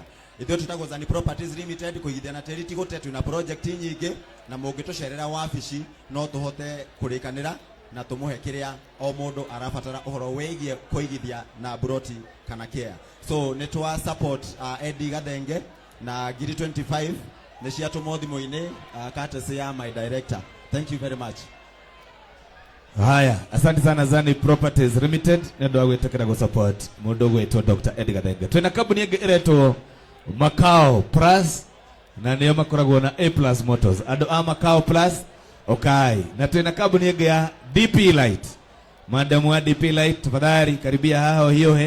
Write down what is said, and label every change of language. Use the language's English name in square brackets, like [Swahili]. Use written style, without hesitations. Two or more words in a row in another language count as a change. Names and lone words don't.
[Kikuyu] Ithuĩ tutagwo Zani Properties Limited kuigithia na tĩri tigote, twina project nyingi na mũngĩtũcerera wabici no tũhote kũrĩkanĩra na tũmũhe kĩrĩa o mũndũ arabatara ũhoro wĩgiĩ kũigithia na broti kana care. So nĩ twa support Edgar Thenge na ngiri 25 nĩ ciatũmwo thimũ-inĩ courtesy ya [English] my director. Thank you very much. [Swahili] Haya, asante sana [Kikuyu] Zani Properties Limited nĩ ũndũ wa gwĩtĩkĩra gũ support mũndũ ũgwĩtwo Dr. Edgar Thenge. Twĩna kambuni ĩngĩ ĩretwo Macao Plus, na nĩo makoragwo na A+ Motors. Andũ a Macao Plus okay. Na twĩna kambuni ĩngĩ ya DP Light. Madamu wa DP Light [Swahili] tafadhali karibia haha hiyohe.